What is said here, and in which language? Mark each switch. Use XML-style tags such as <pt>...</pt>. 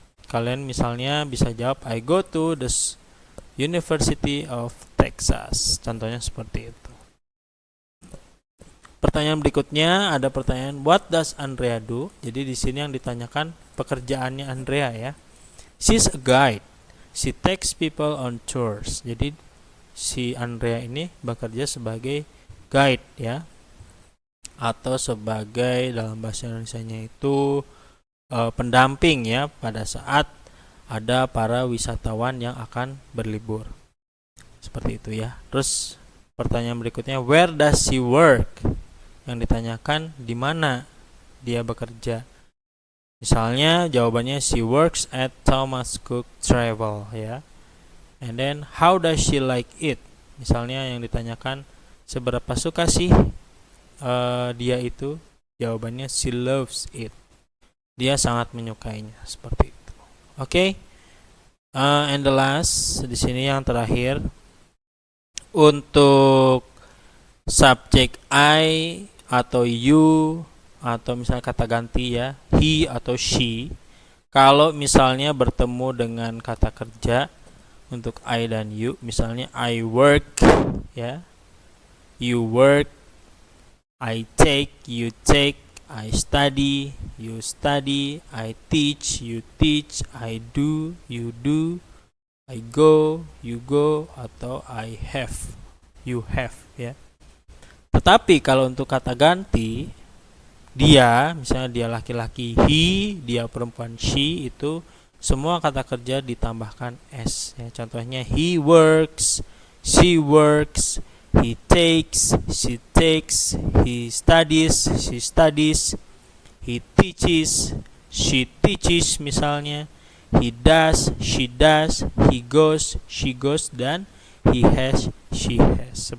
<id>Kalian misalnya bisa jawab</id> <en>I go to the University of Texas.</en> <id>Contohnya seperti itu. Pertanyaan berikutnya ada pertanyaan</id> <en>what does Andrea do?</en> <id>Jadi di sini yang ditanyakan pekerjaannya Andrea ya.</id> <en>She's a guide. She takes people on tours.</en> <id>Jadi si Andrea ini bekerja sebagai guide ya, atau sebagai dalam bahasa Indonesianya itu pendamping ya pada saat ada para wisatawan yang akan berlibur, seperti itu ya. Terus pertanyaan berikutnya</id> <en>where does she work?</en> <id>Yang ditanyakan di mana dia bekerja. Misalnya jawabannya</id> <en>she works at Thomas Cook Travel</en> <id>ya.</id> <en>And then how does she like it?</en> <id>Misalnya yang ditanyakan seberapa suka sih dia itu? Jawabannya</id> <en>she loves it.</en> <id>Dia sangat menyukainya, seperti itu. Oke.</id> <en>And the last</en> <id>di sini yang terakhir untuk subjek I atau you atau misalnya kata ganti ya, he atau she. Kalau misalnya bertemu dengan kata kerja untuk I dan you, misalnya</id> <en>I work ya, you work, I take, you take, I study, you study, I teach, you teach, I do, you do, I go, you go, atau I have, you have ya.</en> <id>Tetapi kalau untuk kata ganti dia, misalnya dia laki-laki he, dia perempuan she, itu semua kata kerja ditambahkan s ya. Contohnya</id> <en>he works, she works, he takes, she takes, he studies, she studies, he teaches, she teaches</en> <id>misalnya,</id> <en>he does, she does, he goes, she goes, dan he has, she has.</en>